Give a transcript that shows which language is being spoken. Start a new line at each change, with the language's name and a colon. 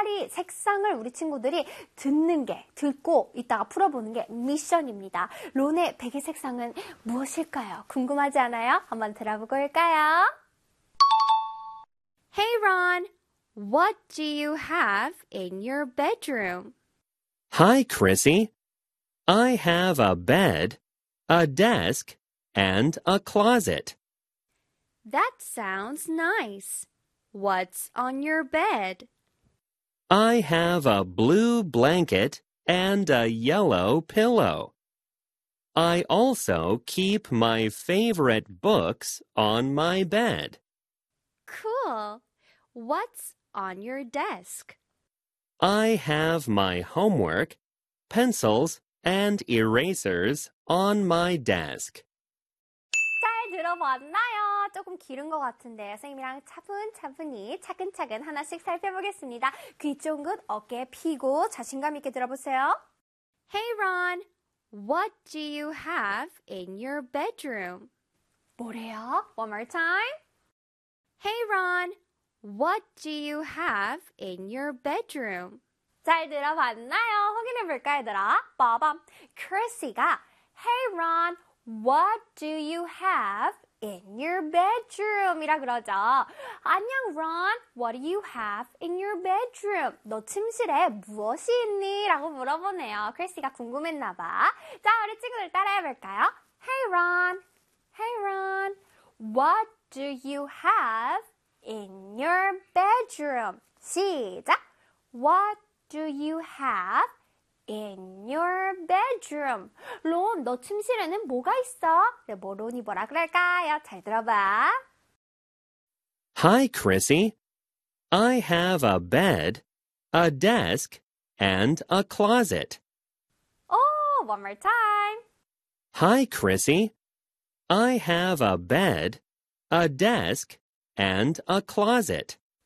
Korean: 책상을 우리 친구들이 듣는 게, 듣고 이따가 풀어보는 게 미션입니다. 론의 베개 색상은 무엇일까요? 궁금하지 않아요? 한번 들어보고 올까요?
English: Hey Ron, what do you have in your bedroom? Hi Chrissy, I have a bed, a desk, and a closet. That sounds nice. What's on your bed? I have a blue blanket and a yellow pillow. I also keep my favorite books on my bed. Cool. What's on your desk? I have my homework, pencils, and erasers on my desk.
Korean: 잘 들어봤나요? 조금 길은 것 같은데 선생님이랑 차분차분히 차근차근 하나씩 살펴보겠습니다. 귀 쫑긋 어깨 펴고 자신감 있게 들어보세요.
English: Hey Ron, what do you have in your bedroom?
Korean: 뭐래요?
English: One more time. Hey Ron, what do you have in your bedroom?
Korean: 잘 들어봤나요? 확인해볼까 얘들아? 빠밤!
English: Chrissy가 Hey Ron, what do you have in your bedroom?
Korean: 이라 그러죠. 안녕
English: Ron, what do you have in your bedroom?
Korean: 너 침실에 무엇이 있니? 라고 물어보네요. Chrissy가 궁금했나봐. 자, 우리 친구들 따라해볼까요?
English: Hey Ron, Hey Ron, what do you have in your bedroom?
Korean: 시작!
English: What do you have in your bedroom?
Korean: 론, 너 침실에는 뭐가 있어? 네, 뭐 론이 뭐라 그럴까요? 잘 들어봐.
English: Hi, Chrissy. I have a bed, a desk, and a closet. Oh, one more time. Hi, Chrissy. I have a bed, a desk, and a closet.